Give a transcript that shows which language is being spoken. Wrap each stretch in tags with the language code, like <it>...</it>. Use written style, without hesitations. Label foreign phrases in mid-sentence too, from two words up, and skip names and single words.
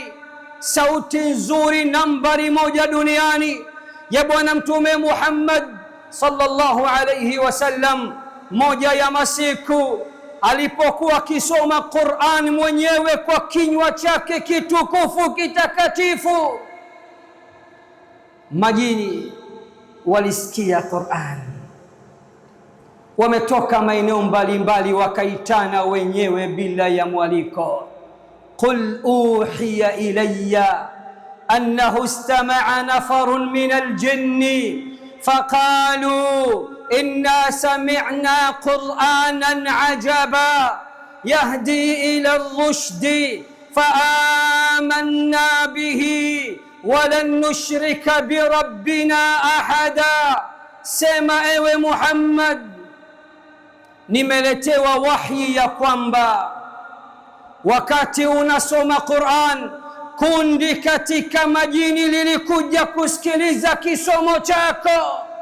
<sw>sauti nzuri nambari 1 duniani ya Bwana Mtume Muhammad</sw> <ar>صلى الله عليه وسلم,</ar> <sw>moja ya masiku alipokuwa akisoma Qur'an mwenyewe kwa kinywa chake kitukufu kitakatifu, majini walisikia Qur'an, wametoka maeneo mbalimbali wakaitana wenyewe bila ya mwaliko.</sw> <ar>قل أوحي إلي أنه استمع نفر من الجن فقالوا إنا سمعنا قرآنا عجبا يهدي إلى الرشد فآمنا به ولن نشرك بربنا أحدا.</ar> <sw>Sema ewe Muhammad, nimeletewa wahyi ya kwamba wakati unasoma Qur'an, kundi katika majini lilikuja kusikiliza kisomo chako.</sw>